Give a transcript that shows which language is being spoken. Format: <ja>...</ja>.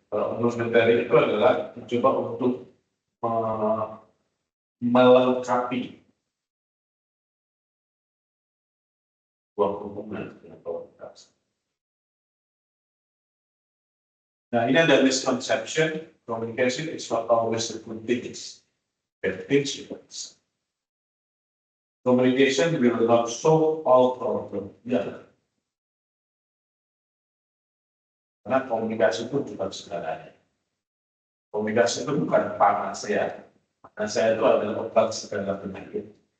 <id>Complementary itu adalah mencoba untuk melengkapi sebuah hubungan atau interaksi. Nah, ini ada misconception.</id> <en>Communication is not always the good things. Bad things</en> <id>juga.</id> <en>Communication will not solve all problems.</en> <id>Ya. Karena komunikasi itu bukan segalanya. Komunikasi itu bukan panacea. Panacea itu adalah obat segala penyakit.</id>